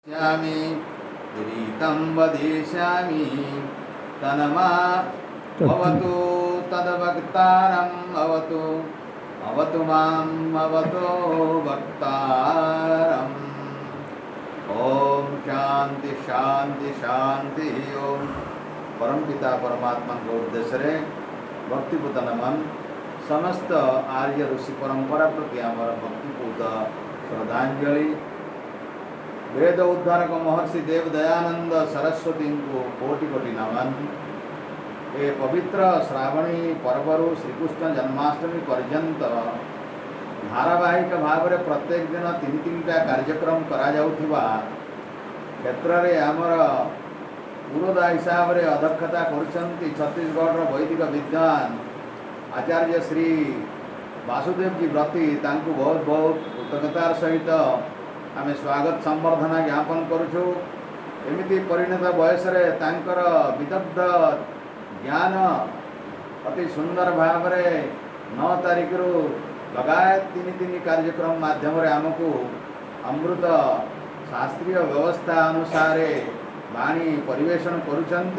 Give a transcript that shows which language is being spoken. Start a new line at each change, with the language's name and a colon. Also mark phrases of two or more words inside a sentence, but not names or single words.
Sanskrit: श्यामि रीतं वदिष्यामि तनमा भवतु तद्वक्तारम् अवतु अवतु माम् अवतो वक्तारम्। ओम शांति शांति शांति।
Odia: ଓମ ପରମପିତା ପରମାତ୍ମା କେ ଉଦ୍ଦେଶ୍ୟ ରେ ଭକ୍ତିପୂତ ନମନ। ସମସ୍ତ ଆର୍ୟ ଋଷି ପରଂପରା ପ୍ରତି ଆମର ଭକ୍ତିପୂତ ଶ୍ରଦ୍ଧାଂଜଲି। ବେଦ ଉଦ୍ଧାରକ ମହର୍ଷି ଦେବ ଦୟାନଂଦ ସରସ୍ୱତୀ କୋ କୋଟି କୋଟି ନମନ। ଏ ପବିତ୍ର ଶ୍ରାବଣୀ ପର୍ବର ଶ୍ରୀକୃଷ୍ଣ ଜନ୍ମାଷ୍ଟମୀ ପର୍ୟଂତ ଧାରାବାହିକ ଭାବ ମେଂ ପ୍ରତ୍ୟେକ ଦିନ ତୀନ ତୀନଟା କାର୍ୟକ୍ରମ କରା ଜାଉଥିବା କ୍ଷେତ୍ର ମେଂ ଆମର ପୁରୋଧା ହିସାବ ସେ ଅଧ୍ୟକ୍ଷତା କରୁଛଂତୀ ଛତ୍ତୀସଗଢ଼ ବୈଦିକ ବିଦ୍ୱାନ ଆଚାର୍ୟ ଶ୍ରୀ ବାସୁଦେବ ଜୀ ବ୍ରତୀ। ତାଂକୋ ବହୁତ ବହୁତ କୃତଜ୍ଞତାର ସହିତ ଆମେ ସ୍ୱାଗତ ସଂବର୍ଧନା ଜ୍ଞାପନ କରୁଛୁ। ଏମିତି ପରିଣତ ବୟସ ରେ ତାଂକର ବିଦଗ୍ଧ ଜ୍ଞାନ ଅତି ସୁଂଦର ଭାବ ମେଂ 9 ତାରୀଖ ରୁ ଲଗାଏ ତୀନ ତୀନ କାର୍ୟକ୍ରମ ମାଧ୍ୟମ ରେ ଆମକୋ ଅମୃତ ଶାସ୍ତ୍ରୀୟ ବ୍ୟବସ୍ଥା ଅନୁସାର ବାଣୀ ପରିବେଶନ କରୁଛଂତୀ।